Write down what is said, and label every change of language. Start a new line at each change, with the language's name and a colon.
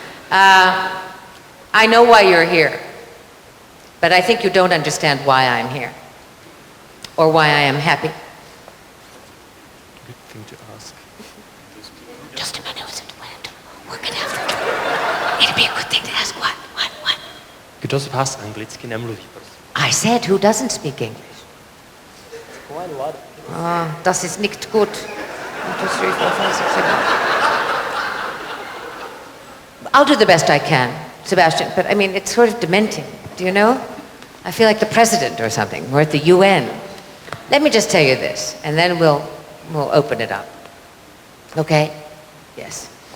English: I know why you're here, but I think you don't understand why I'm here, or why I am happy. Good thing to ask. Just a minute, work it out. It'd be a good thing to ask. What?
Czech: Kdo z vás anglicky nemluví, prosím?
English: I said, who doesn't speak English?
German: Das ist nicht gut. 1, 2, 3, 4, 5, 6, 7.
English: I'll do the best I can, Sebastian, but I mean, it's sort of dementing, do you know? I feel like the president or something. We're at the UN. Let me just tell you this, and then we'll open it up. Okay? Yes.